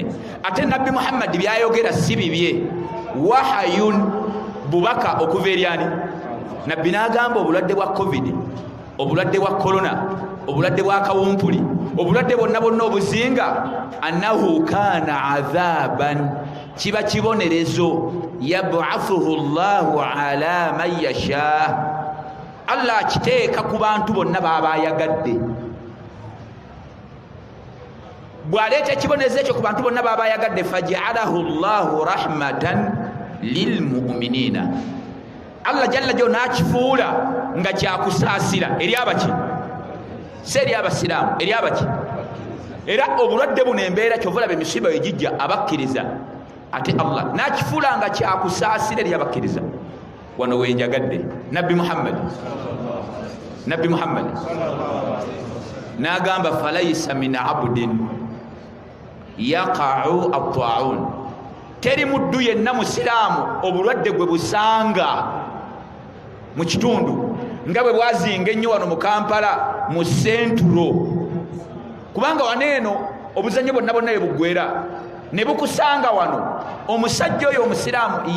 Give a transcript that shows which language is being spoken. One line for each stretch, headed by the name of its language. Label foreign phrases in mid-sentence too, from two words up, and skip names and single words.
Ganda: Ate Nabbi Muhammad byayogera si bibye, wahayun, bubaka okuva eri ani? Nabbi n'agamba obulwadde bwa covid, obulwadde bwa korona, obulwadde bwa kawumpuli, obulwadde bonna bonna obuzinga,
Arabic: أنه كان عذابا,
Ganda: kiba kibonerezo,
Arabic: يبعثه الله على من يشاء,
Ganda: Allah akiteeka ku bantu bonna baba ayagadde. Bw'aleeta ekibonerezo ekyo ku bantu bonna baba ayagadde,
Arabic: فجعله الله رحمة للمؤمنين,
Ganda: Allah jalla jo n'akifuula nga kyakusaasira eri abaki? Si eri abasiraamu, eri abaki? Era obulwadde buno embeera kyova olaba emisiba egijja abakkiriza, ate Allah n'akifuula nga kyakusaasira eri abakkiriza. Wano wenjagadde Nabbi Muhammad n'agamba
Arabic: فليس من عبد يقع الطاعون,
Ganda: teri muddu yenna musiraamu obulwadde gwe busanga mu kitundu nga bwe bwazinga ennyo wano mu Kampala mu Centro, kubanga waneeno obuzannyo bonna bonna bwe buggwera ne bukusanga wano omusajja oyo omusiraamu